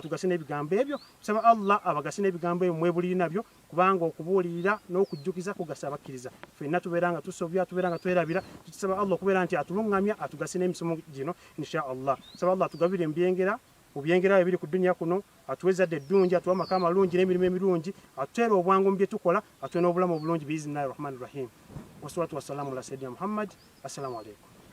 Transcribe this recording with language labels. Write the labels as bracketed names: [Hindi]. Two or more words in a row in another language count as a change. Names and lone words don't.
[Ganda] tugase n'ebigambo ebyo tusaba Allah abagase n'ebigambo ebyo mwebuliri nabyo kubanga okubuulirira n'okujjukiza kugasa abakkiriza ffenna tubeera nga tusobya tubeera nga twerabira tutusaba Allah okubeera nti atuluŋŋamya atugase n'emisomo gino [Arabic] إن شاء الله [Ganda] tusaba Allah atugabire mubyengera ebiri ku dunya kuno atuweza eddungi atuwa amaka amalungi n'emirimu emirungi atuteera obwangu mu bye tukola atuwe n'obulamu obulungi [Arabic] بإذن الله الرحمن الرحيم والصلاة والسلام على سيدنا محمد السلام عليكم